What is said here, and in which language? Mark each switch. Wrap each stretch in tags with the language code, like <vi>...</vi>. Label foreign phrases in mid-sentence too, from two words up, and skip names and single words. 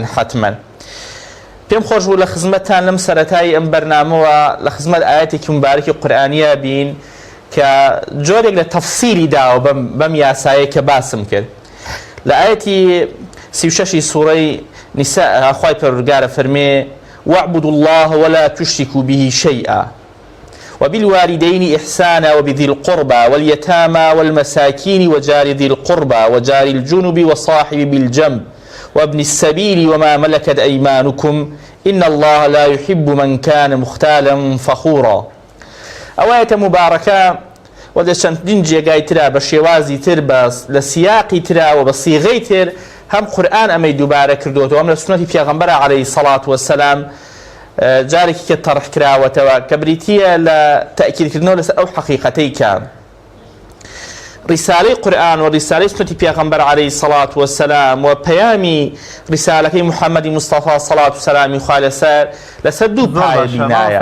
<ckb>حتمما پێم خۆش بوو لە خزمەتتان لەم سەرەتایی ئەم بەرنامەوە لە خزمەت ئاەتێکی مبارەکی قورئانیە بین کە جۆرێک لە تەفسیری داوە بەم یاسایە کە باسم کرد. لە ئاەتی 36 سوورەی نیساء خوای پەروەردگارە فەرمێ:</ckb> <ar>واعبدوا الله ولا تشركوا به شيئا وبالوالدين إحسانا وبذي القربى واليتامى والمساكين وجار ذي القربى وجار الجنب وصاحب بالجنب وابن السبيل وما ملكت أيمانكم إن الله لا يحب من كان مختالا فخورا. آية مباركة</ar> <ckb>وده چەندین جێگای ترا بە شێوازی تر لە سیاقی ترا و بە سیغەی تر هەم قورئان ئەمەی دووبارە کردوتەوە، ئەم لە سنەتی پێغەمبەر</ckb> <ar>عەلەیهی سەڵات وەسسەلام</ar> <ckb>جارێکی کە تەڕح کراوەتەوە کە بریتیە لە تەئکیدکردنەوە لەسەر ئەو حەقیقەتەی کە ڕیسالەی قورئان و ڕیسالەی سنەتی پێغەمبەر</ckb> <ar>عەلەیهی سەڵات وەسسەلام</ar> <ckb>و پەیامی ڕیسالەکەی موحەممەدی مستەفا سەڵات و سەلامی خوا لەسەر دوو پایە بینایە.</ckb>